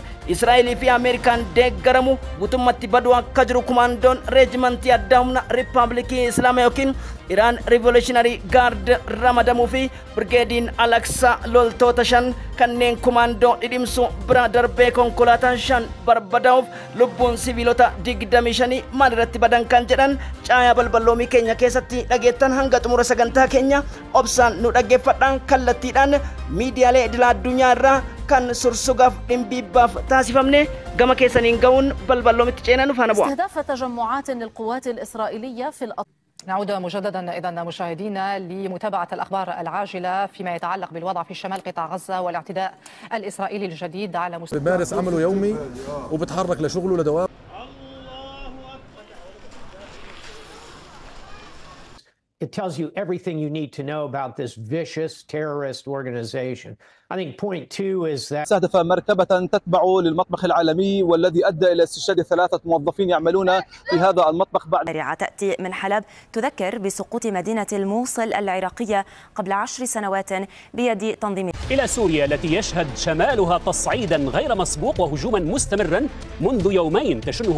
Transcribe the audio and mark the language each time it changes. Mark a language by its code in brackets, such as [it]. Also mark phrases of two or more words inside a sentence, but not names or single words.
[om] Israa'eel fi Ameerikaan deeggaramu guutummaatti baduu akka jiru kumaandoon reejimentii addaa humna Riippaabilikii Islaamaa yookiin Iraan [en] Revolutionary Guard [om] ramadamuu fi Birgeediin Al-Aqsaa loltoota 5 kanneen kumaandoo dhidhimsu bira darbee konkolaataa 5 barbadaa'uuf lubbuun siviilota 25 maal irratti badan kan jedhan caayaa balballoomii keenya keessatti dhageettan. Hanga xumura sagantaa keenya obsaan nu dhaggeeffadhaan kallattiidhaan miidiyaalee idila addunyaa irraa kan sursugaaf dhimbiibbaaf taasifamne gama keessaniin ga'uun balballoomitti ceenan faana bu'a. [ar] استهداف تجمعات للقوات الإسرائيلية في نعود مجددا إذا مشاهدينا لمتابعة الأخبار العاجلة فيما يتعلق بالوضع في شمال قطاع غزة والاعتداء الإسرائيلي الجديد على مستوى بيمارس عمله يومي وبتحرك لشغله لدوام. [en] It tells you everything you need to know about this vicious terrorist organization. I think point 2 is that [ar] استهدف مركبة تتبع للمطبخ العالمي والذي أدى إلى استشهاد 3 موظفين يعملون في هذا المطبخ. بعد تأتي من حلب تذكر بسقوط مدينة الموصل العراقية قبل 10 سنوات بيد تنظيم. إلى سوريا التي يشهد شمالها تصعيدا غير مسبوق وهجوما مستمرا منذ يومين تشنه.